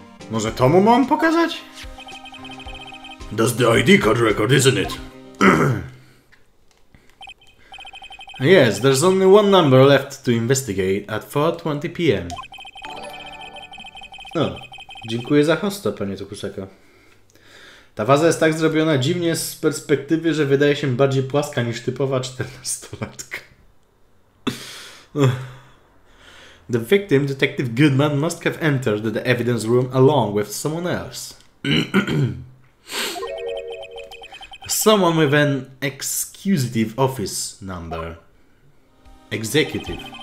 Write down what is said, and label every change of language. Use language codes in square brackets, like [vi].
[pl] Może to mu mam pokazać? [en] That's the ID card record, isn't it? Yes, there's only one number left to investigate at 4:20 p.m. [pl] O, dziękuję za hosta, panie Tokusaka. Ta waza jest tak zrobiona dziwnie z perspektywy, że wydaje się bardziej płaska niż typowa 14-latka. [en] The victim, Detective Goodman, must have entered the evidence room along with someone else. Someone with an executive office number. Executive.